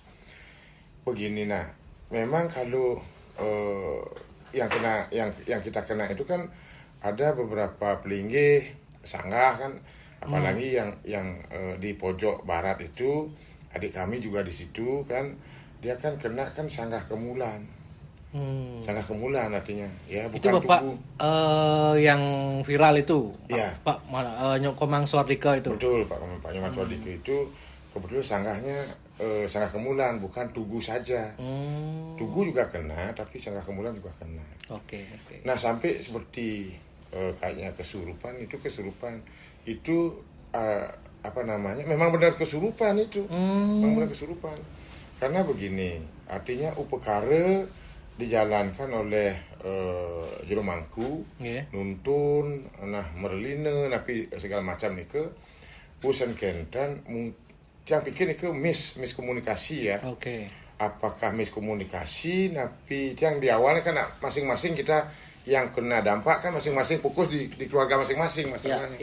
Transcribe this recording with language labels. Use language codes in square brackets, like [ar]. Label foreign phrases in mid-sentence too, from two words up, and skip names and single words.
[id] Begini, nah, memang kalau yang kita kena itu kan ada beberapa pelinggih sanggah kan, apalagi yang di pojok barat itu adik kami juga di situ kan, dia kan kena kan sanggah kemulan. Sanggah kemulan artinya ya bukan Itu Bapak tubuh. yang viral itu, Iya. Pak Komang Swardika itu. Betul Pak Nyoman Swadike itu kebetulan sanggahnya sanggah kemulan bukan tugu saja. Tugu juga kena tapi sanggah kemulan juga kena. Oke. Nah sampai seperti kayaknya kesurupan itu memang benar kesurupan itu. Memang benar kesurupan. Karena begini, artinya upekara dijalankan oleh jero mangku, nuntun, merlina, tapi segala macam nih ke urusan kentan yang pikir itu miskomunikasi ya. Oke. apakah miskomunikasi, tapi yang di awalnya kan masing-masing kita yang kena dampak kan masing-masing fokus di keluarga masing-masing masalahnya.